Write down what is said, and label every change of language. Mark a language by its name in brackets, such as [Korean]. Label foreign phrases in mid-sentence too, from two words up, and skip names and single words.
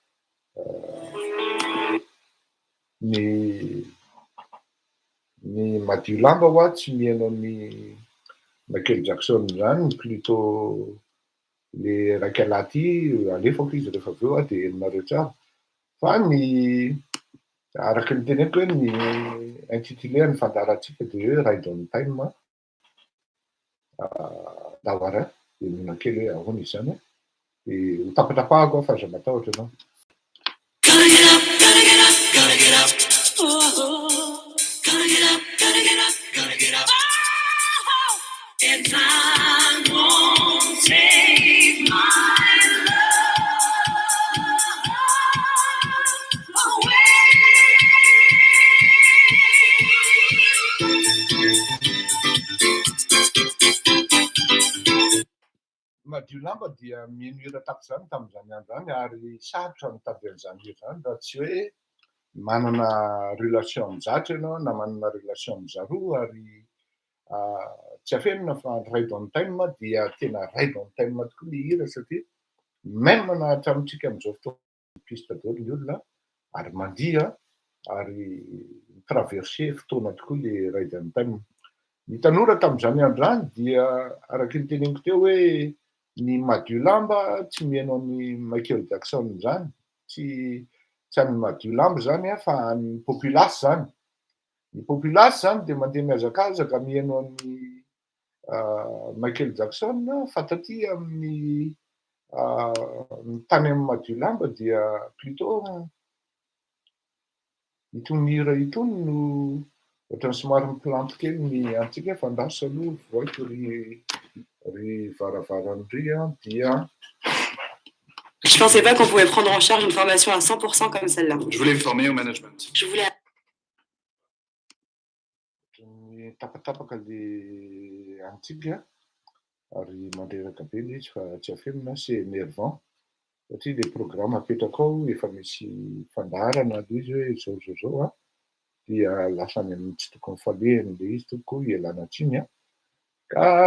[Malagasy] Ny madio lamba ho tsy mihaino ny Michael Jackson zany, plutôt le raikalahy ty alefako izy rehefa avy eo dia henonareo tsara. Fa ny araky ny teneniko hoe ny intitulé ny fandaharantsika dia hoe ride on time. davara dia mihina kely hoe ahoana izany dia hotapatapahako aho fa aza matahotra ianao. [English] Gotta get up, gotta get up, gotta get up. Oh, gotta get up, gotta get up, gotta get up. Oh, and time won't take my love away. [Malagasy] Madio lamba dia miheno hira tahaka izany tamin'izany andro izany ary sarotra mitady an'izany hira izany raha tsy hoe manana relation amin'ny zatra ianao na manana relation amin'ny zaroa ary tsy afenina fa ride on time dia tena ride on time tokoa ny hira satria même na hatramintsika amin'izao fotoana piste daholo ny olona ary mandia ary traverser fotoana tokoa le ride on time. Ny tanora tamin'izany andro izany dia araka ny teneniko teo hoe ny madio lamba tsy mihaino ny Michael Jackson izany, tsy any madio lamba izany fa any populace izany. Ny populace izany dia mandeha mihazakazaka mihaino an'ny Michael Jackson fa taty amin'ny tany amin'ny madio lamba dia plutôt itony hira itony no ohatrany somary miplanty kely ny antsika fa andasa aloha voaiko ry varavaran'ry dia. [French] Je pensais pas qu'on pouvait prendre en charge une formation à 100% comme celle-là. Je voulais me former au management. Je voulais... [Malagasy] Tapatapaka le antsika ary mandreraka be le izy fa tsy afenina c'est énervant satria [French] le programme [Malagasy] apetraka ao efa misy fandaharana le izy hoe zao dia lasa ny amin'ny tsy tokony falehany le izy toko ialana tsiny ka